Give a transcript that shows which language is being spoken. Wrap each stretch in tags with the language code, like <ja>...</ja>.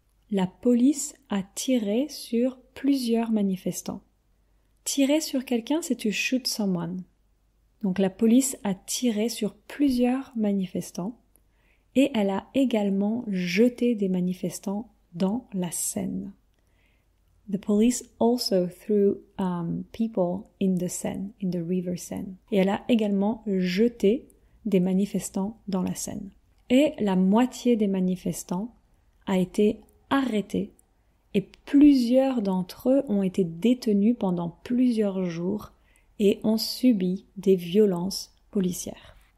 <fr>La police a tiré sur plusieurs manifestants. Tirer sur quelqu'un, c'est to shoot someone. Donc la police a tiré sur plusieurs manifestants et elle a également jeté des manifestants dans la Seine.</fr> <en>The police also threw people in the Seine, in the river Seine.</en> <fr>Et elle a également jeté des manifestants dans la Seine. Et la moitié des manifestants a été arrêtés et plusieurs d'entre eux ont été détenus pendant plusieurs jours et ont subi des violences policières.</fr>